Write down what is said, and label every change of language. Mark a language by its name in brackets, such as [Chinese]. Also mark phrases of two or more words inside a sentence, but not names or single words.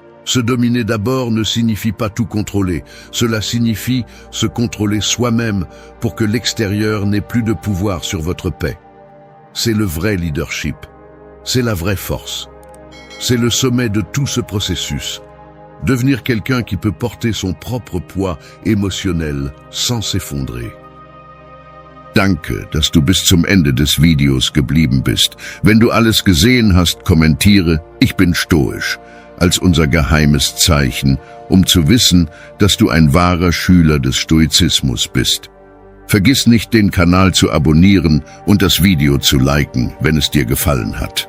[French] Se dominer d'abord ne signifie pas tout contrôler. Cela signifie se contrôler soi-même pour que l'extérieur n'ait plus de pouvoir sur votre paix. C'est le vrai leadership. C'est la vraie force. C'est le sommet de tout ce processus. Devenir quelqu'un qui peut porter son propre poids émotionnel sans s'effondrer. [German] Danke, dass du bis zum Ende des Videos geblieben bist. Wenn du alles gesehen hast, kommentiere, ich bin stoisch, als unser geheimes Zeichen, um zu wissen, dass du ein wahrer Schüler des Stoizismus bist. Vergiss nicht, den Kanal zu abonnieren und das Video zu liken, wenn es dir gefallen hat.